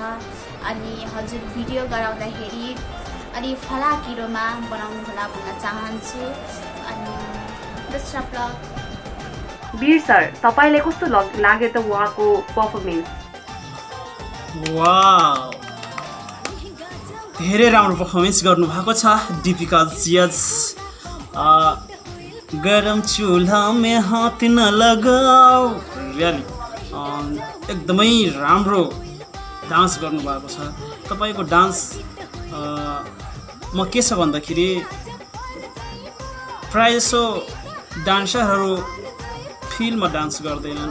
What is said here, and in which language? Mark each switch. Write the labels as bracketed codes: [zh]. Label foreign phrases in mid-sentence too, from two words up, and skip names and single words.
[ne] अनि हजुर भिडियो गराउँदाखेरि अलि फलाकिरोमा बनाउनु होला भन्न चाहन्छु। [en] अनि best of luck. [ne] वीर सर, तपाईलाई कस्तो लाग्यो त उहाँको पर्फर्मेन्स? वाउ, धेरै राम्रो पर्फर्मेन्स गर्नुभएको छ दीपिका जियाज। [hi] गरम चूल्हा में हाथ न लगाओ, [ne] रियली एकदमै राम्रो डान्स गर्नुभएको छ तपाईँको डान्स। म के छ भन्दाखेरि प्रायःजसो डान्सरहरू फिल्डमा डान्स गर्दैनन्।